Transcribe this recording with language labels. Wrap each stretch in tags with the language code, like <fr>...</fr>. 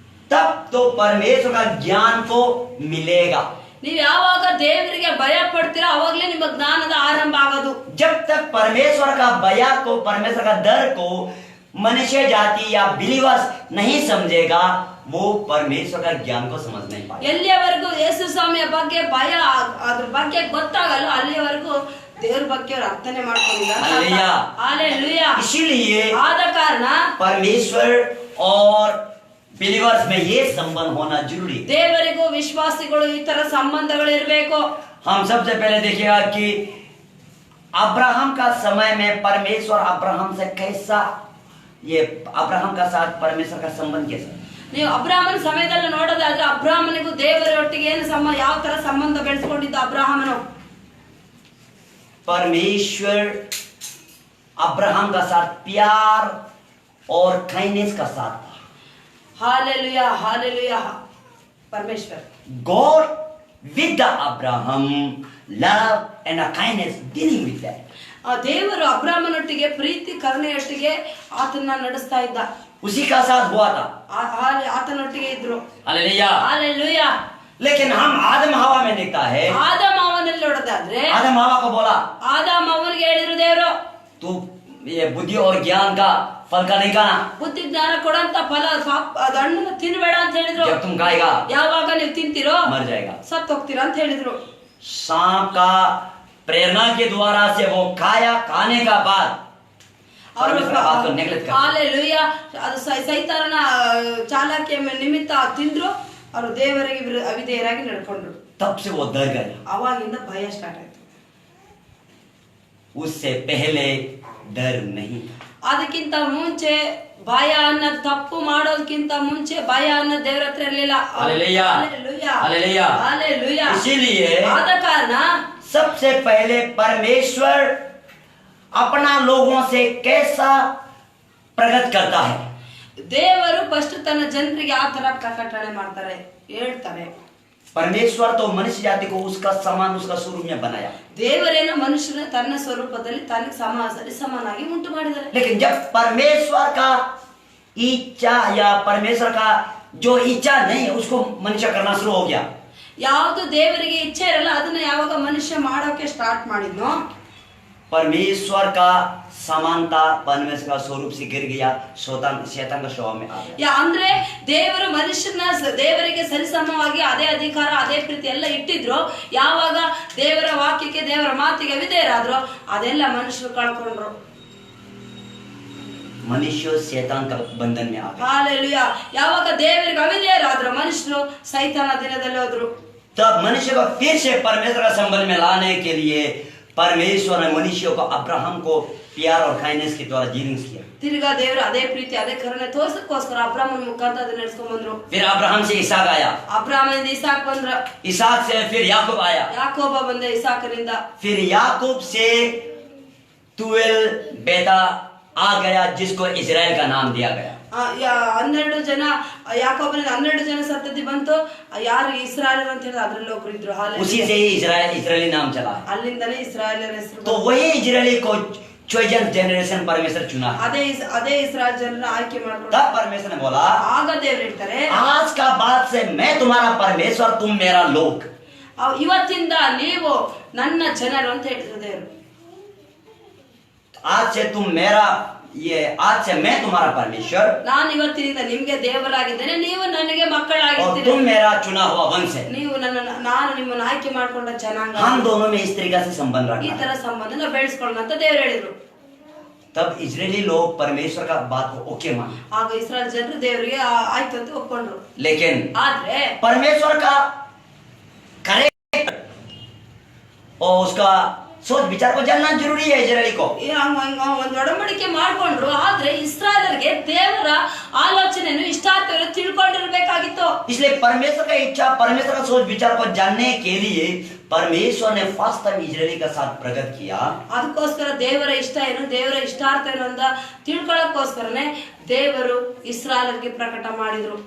<hi>तब तो परमेश्वर का ज्ञान को मिलेगा.</hi> <kn>ನೀವು ಯಾವಾಗ ದೇವರಿಗೆ ಭಯ ಪಡ್ತೀರಾ ಅವಾಗಲೇ ನಿಮ್ಮ ಜ್ಞಾನದ ಆರಂಭ ಆಗೋದು.</kn> <hi>जब तक परमेश्वर का भय को, परमेश्वर का डर को मनुष्य जाति या बिलीवर्स नहीं समझेगा वो परमेश्वर का ज्ञान को समझ नहीं पाएगा.</hi> <kn>ಎಲ್ಲಿಯವರೆಗೂ ಯೇಸು ಸ್ವಾಮಿಯ ಬಗ್ಗೆ ಭಯ ಅದ್ರ ಬಗ್ಗೆ ಗೊತ್ತಾಗಲ್ಲ ಅಲ್ಲಿಯವರೆಗೂ ದೇವರ ಬಗ್ಗೆ ಅವರು ಅರ್ಥನೆ ಮಾಡ್ಕೊಂಡಿಲ್ಲ.</kn> <hi>हालेलुया. हालेलुया. इसीलिए</hi> <kn>ಆದ ಕಾರಣ</kn> <hi>परमेश्वर और बिलीवर्स में ये संबंध होना जरूरी.</hi> <kn>ದೇವರಿಗೂ ವಿಶ್ವಾಸಿಗಳು ಈ ತರ ಸಂಬಂಧಗಳು ಇರಬೇಕು.</kn> <hi>हम सबसे पहले देखिएगा कि अब्राहम का समय में परमेश्वर अब्राहम से कैसा, ये अब्राहम का साथ परमेश्वर का संबंध कैसा.</hi> <kn>ನೀವು ಅಬ್ರಾಹ್ಮನ ಸಮಯದಲ್ಲಿ ನೋಡೋದಾದ್ರೆ ಅಬ್ರಾಹ್ಮನಿಗೂ ದೇವರೊಟ್ಟಿಗೆ ಏನು ಯಾವ ತರ ಸಂಬಂಧ ಬೆಳೆಸ್ಕೊಂಡಿದ್ದ ಅಬ್ರಾಹ್ಮನು.</kn> <hi>परमेश्वर अब्राहम का साथ प्यार और काइंडनेस का साथ था. हालेलुया. हालेलुया. परमेश्वर</hi> <en>God with the Abraham love and a kindness dealing with that.</en> <kn>ಆ ದೇವರು ಅಬ್ರಾಹ್ಮನೊಟ್ಟಿಗೆ ಪ್ರೀತಿ ಕರುಣೆಯೊಟ್ಟಿಗೆ ಆತನ ನಡೆಸ್ತಾ ಇದ್ದ.</kn> <hi>उसी का साथ हुआ था.</hi> <kn>ಆತನೊಟ್ಟಿಗೆ ಇದ್ರು.</kn> <hi>हालेलुया. हालेलुया. लेकिन हम आदम हवा में देखता है,</hi> <kn>ಆದಾಮ ಅವನಲ್ಲಿ ನೋಡೋದಾದ್ರೆ</kn> <hi>आदम हवा को बोला</hi> <kn>ಆದಾಮ ಅವನಿಗೆ ಹೇಳಿದ್ರು ದೇವರು,</kn> <hi>तू ये बुद्धि और ज्ञान का फल का नहीं खाना.</hi> <kn>ಬುದ್ಧಿ ಜ್ಞಾನ ಕೊಡಂತ ಫಲ ಅದು ಹಣ್ಣನ್ನ ತಿನ್ಬೇಡ ಅಂತ ಹೇಳಿದ್ರು.</kn> <hi>जब तुम खाएगा</hi> <kn>ಯಾವಾಗ ನೀವು ತಿಂತೀರೋ</kn> <hi>मर जाएगा.</hi> <kn>ಸತ್ತು ಹೋಗ್ತೀರಾ ಅಂತ ಹೇಳಿದ್ರು.</kn> <hi>सांप का प्रेरणा के द्वारा से वो खाया, खाने का बाद परमेश्वर बात को नेग्लेक्ट कर.</hi> <kn>ಹಾಲೆಲೂಯಾ. ಅದು ಸೈತಾನನ ಚಾಲಾಕಿಯ ನಿಮಿತ್ತ ತಿಂದ್ರು, ಅವರು ದೇವರಿಗೆ ಅವಿಧೇಯರಾಗಿ ನಡ್ಕೊಂಡ್ರು.</kn> <hi>तब से वो डर गया.</hi> <kn>ಅವಾಗಿಂದ ಭಯ ಸ್ಟಾರ್ಟ್ ಆಯ್ತು.</kn> <hi>उससे पहले डर नहीं था.</hi> <kn>ಅದಕ್ಕಿಂತ ಮುಂಚೆ ಭಯ ಅನ್ನೋ ತಪ್ಪು ಮಾಡೋದಕ್ಕಿಂತ ಮುಂಚೆ ಭಯ ಅನ್ನೋ ದೇವರ ಹತ್ರ ಇರಲಿಲ್ಲ.</kn> <hi>हालेलुया. हालेलुया. हालेलुया. इसीलिए</hi> <kn>ಆದ ಕಾರಣ</kn> <hi>सबसे पहले परमेश्वर अपना लोगों से कैसा प्रकट करता है.</hi> <kn>ದೇವರು ಫಸ್ಟ್ ತನ್ನ ಜನರಿಗೆ ಯಾವ ತರ ಪ್ರಕಟಣೆ ಮಾಡ್ತಾರೆ ಹೇಳ್ತಾರೆ.</kn> <hi>परमेश्वर तो मनुष्य जाति को उसका समान, उसका स्वरूप में बनाया.</hi> <kn>ದೇವರೇನ ಮನುಷ್ಯನ ತನ್ನ ಸ್ವರೂಪದಲ್ಲಿ ತನಗೆ ಸಮಾನಾಗಿ ಉಂಟು ಮಾಡಿದ್ದಾರೆ.</kn> <hi>लेकिन जब परमेश्वर का इच्छा या परमेश्वर का जो इच्छा नहीं है उसको मनुष्य करना शुरू हो गया.</hi> <kn>ಯಾವುದು ದೇವರಿಗೆ ಇಚ್ಛೆ ಇರಲ್ಲ ಅದನ್ನ ಯಾವಾಗ ಮನುಷ್ಯ ಮಾಡೋಕೆ ಸ್ಟಾರ್ಟ್ ಮಾಡಿದ್ನೋ</kn> <hi>परमेश्वर का समानता, परमेश्वर का स्वरूप से गिर गया, शैतान का स्वभाव में आ गया.</hi> <kn>ಅಂದ್ರೆ ದೇವರು ಮನುಷ್ಯನ ದೇವರಿಗೆ ಸರಿಸಮವಾಗಿ ಅದೇ ಅಧಿಕಾರ ಅದೇ ಪ್ರೀತಿ ಎಲ್ಲ ಇಟ್ಟಿದ್ರು. ಯಾವಾಗ ದೇವರ ವಾಕ್ಯಕ್ಕೆ ದೇವರ ಮಾತಿಗೆ ವಿಧೇಯರಾದ್ರು ಅದೆಲ್ಲ ಮನುಷ್ಯರು ಕಳ್ಕೊಂಡ್ರು.</kn> <hi>मनुष्य शैतान का बंधन में आ गया.</hi> <kn>ಹಾಲೆಲೂಯಾ. ಯಾವಾಗ ದೇವರಿಗೆ ಅವಿಧೇಯರಾದ್ರು ಮನುಷ್ಯರು ಸೈತಾನ ದಿನದಲ್ಲಿ ಹೋದ್ರು.</kn> <hi>तब मनुष्य को फिर से परमेश्वर का संबंध में लाने के लिए परमेश्वर ने मनुष्य को, अब्राहम को प्यार और काइंडनेस के द्वारा डीलिंग किया.</hi> <kn>ತಿರ್ಗಾ ದೇವರು ಅದೇ ಪ್ರೀತಿ ಅದೇ ಕರುಣೆ ತೋರ್ಸಕ್ಕೋಸ್ಕರ ಅಬ್ರಾಹ್ಮನ ಮುಖಾಂತರ ಅದನ್ನ ನಡೆಸ್ಕೊಂಡ್ ಬಂದ್ರು.</kn> <hi>फिर अब्राहम से इसहाक आया,</hi> <kn>ಅಬ್ರಾಹ್ಮನಿಂದ ಇಸಾಕ್ ಬಂದ್ರ,</kn> <hi>इसहाक से फिर याकूब आया,</hi> <kn>ಯಾಕೋಬ ಬಂದ ಇಸಾಕನಿಂದ,</kn> <hi>फिर याकूब से 12 बेटा आ गया जिसको इजराइल का नाम दिया गया.</hi> <kn>12 ಜನ ಯಾಕೋಬನ 12 ಜನ ಸಂತತಿ ಬಂತು. ಯಾರು ಇಸ್ರಾಯೇಲರು ಅಂತ ಹೇಳಿದ್ರೆ ಅದರಲ್ಲಿ ಒಬ್ರು ಇದ್ರು.</kn> <hi>उसी से ही इजरायली नाम चला है।</hi> <kn>ಅಲ್ಲಿಂದಲೇ ಇಸ್ರಾಯೇಲರ ಹೆಸರು.</kn> <hi>तो वही इजरायली को</hi> <en>chosen generation</en> <hi>परमेश्वर चुना है।</hi> <kn>ಅದೇ ಇಸ್ರಾಯೇಲ್ ಜನರನ್ನ ಆಯ್ಕೆ ಮಾಡ್ಕೊಂಡು</kn> <hi>तब परमेश्वर ने बोला,</hi> <kn>ಆಗ ದೇವರು ಹೇಳ್ತಾರೆ,</kn> <hi>आज का बाद से मैं तुम्हारा परमेश्वर, तुम मेरा लोग।</hi> <kn>ಇವತ್ತಿಂದ ನೀವು ನನ್ನ ಜನರು ಅಂತ ಹೇಳಿದ್ರು ದೇವರು.</kn> <hi>आज से तुम मेरा, ये आज से मैं तुम्हारा परमेश्वर,</hi> <kn>ನಾನು ಇವತ್ತಿನಿಂದ ನಿಮ್ಗೆ ದೇವರಾಗಿದ್ದೇನೆ, ನೀವು ನನಗೆ</kn> <hi>और</hi> <kn>ಮಕ್ಕಳಾಗಿದ್ದೀರಿ.</kn> <hi>तुम मेरा चुना हुआ वंश है।</hi> <kn>ನೀವು ನಾನು ನಿಮ್ಮನ್ನು ಆಯ್ಕೆ ಮಾಡ್ಕೊಂಡ ಜನಾಂಗ.</kn> <hi>हम दोनों में इस तरीके से संबंध</hi> <kn>ಈ</kn> <hi>रखना</hi> <kn>ತರ</kn> <hi>है।</hi> <kn>ಸಂಬಂಧನ ಬೆಳೆಸ್ಕೊಳ್ಳೋಣ ಅಂತ ದೇವರು ಹೇಳಿದ್ರು.</kn> <hi>तब इजरायली लोग परमेश्वर का बात को ओके माने,</hi> <kn>ಆಗ ಇಸ್ರಾಯೇಲ್ ಜನರು ದೇವರಿಗೆ ಆಯ್ತು ಅಂತ ಒಪ್ಕೊಂಡ್ರು.</kn> <hi>लेकिन</hi> <kn>ಆದ್ರೆ</kn> <hi>परमेश्वर का करेक्ट और उसका सोच विचार को जानना जरूरी है इजरायली को।</hi> <kn>ಒಂದು ಒಡಂಬಡಿಕೆ ಮಾಡ್ಕೊಂಡ್ರು. ಆದ್ರೆ ಇಸ್ರಾಯೇಲರಿಗೆ ದೇವರ ಆಲೋಚನೆಯನ್ನು ಇಷ್ಟಾರ್ಥವನ್ನು ತಿಳ್ಕೊಂಡಿರ್ಬೇಕಾಗಿತ್ತು.</kn> <hi>इसलिए परमेश्वर का इच्छा, परमेश्वर का सोच विचार को जानने के लिए परमेश्वर ने फर्स्ट टाइम इजरायली का साथ प्रकट किया।</hi> <kn>ಅದಕ್ಕೋಸ್ಕರ ದೇವರ ಇಷ್ಟ ಏನು, ದೇವರ ಇಷ್ಟಾರ್ಥ ಏನು ಅಂತ ತಿಳ್ಕೊಳ್ಳೋಕ್ಕೋಸ್ಕರನೇ ದೇವರು ಇಸ್ರಾಯೇಲರಿಗೆ ಪ್ರಕಟ ಮಾಡಿದ್ರು.</kn>